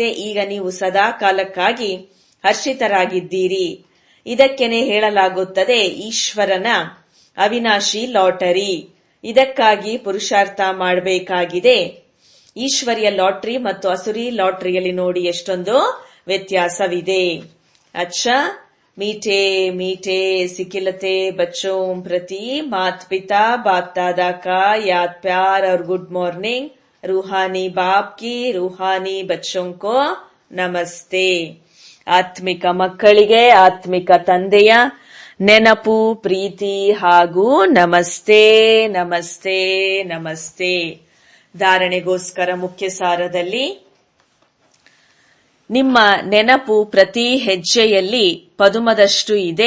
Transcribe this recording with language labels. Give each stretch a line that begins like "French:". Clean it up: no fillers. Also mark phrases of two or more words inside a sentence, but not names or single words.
Kannada: ಈಗ ನೀವು ಸದಾ ಕಾಲಕ್ಕಾಗಿ ಹರ್ಷಿತರಾಗಿದ್ದೀರಿ. ಇದಕ್ಕೇನೆ ಹೇಳಲಾಗುತ್ತದೆ ಈಶ್ವರನ ಅವಿನಾಶಿ ಲಾಟರಿ. ಇದಕ್ಕಾಗಿ ಪುರುಷಾರ್ಥ ಮಾಡಬೇಕಾಗಿದೆ. ಈಶ್ವರಿಯ ಲಾಟ್ರಿ ಮತ್ತು ಅಸುರಿ ಲಾಟ್ರಿಯಲ್ಲಿ ನೋಡಿ ಎಷ್ಟೊಂದು ವ್ಯತ್ಯಾಸವಿದೆ.
Hindi: ಅಚ್ಚಾ मीठे मीठे सिखिलते बच्चों प्रति माता पिता बाप दादा का याद प्यार और
English: good morning.
Hindi: रूहानी बाप की रूहानी बच्चों को ನಮಸ್ತೆ.
Kannada: ಆತ್ಮಿಕ ಮಕ್ಕಳಿಗೆ ಆತ್ಮಿಕ ತಂದೆಯ ನೆನಪು, ಪ್ರೀತಿ ಹಾಗೂ ನಮಸ್ತೆ ನಮಸ್ತೆ ನಮಸ್ತೆ. ಧಾರಣೆಗೋಸ್ಕರ ಮುಖ್ಯ ಸಾರದಲ್ಲಿ, ನಿಮ್ಮ ನೆನಪು ಪ್ರತಿ ಹೆಜ್ಜೆಯಲ್ಲಿ ಪದುಮದಷ್ಟು ಇದೆ.